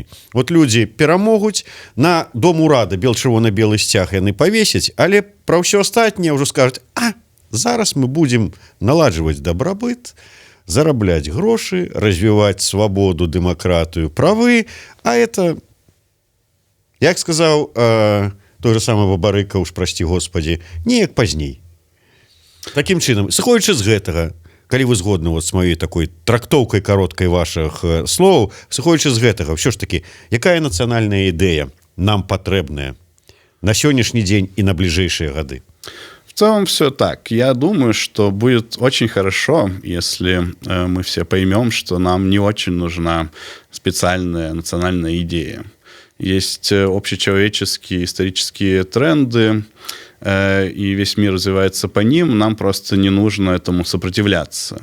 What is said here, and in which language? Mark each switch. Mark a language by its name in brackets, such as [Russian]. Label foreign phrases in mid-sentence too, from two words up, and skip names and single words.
[Belarusian] Вот людзі перамогуць, на дом урада чырвона-белы сцяг яны павесяць, але пра ўсё астатняе ўжо скажуць: зараз мы будзем наладжваць дабрабыт, зарабляць грошы, развіваць свабоду, дэмакратыю, правы, это, як сказаў той же самый Бабарыка, [Russian] уж прости Господи, [Belarusian] неяк пазней. Таким чынам, сыходзячы з гэтага, калі вы згодны с маёй такой трактоўкай кароткай ваших словаў, сыходзячы з гэтага, ўсё ж таки, якая нацыянальная ідэя нам патрэбная на сённяшні дзень [Russian] и на ближайшие годы? В целом все так. Я думаю, что будет очень хорошо, если мы все поймем, что нам не очень нужна специальная национальная идея. Есть общечеловеческие исторические тренды, и весь мир развивается по ним, нам просто не нужно этому сопротивляться.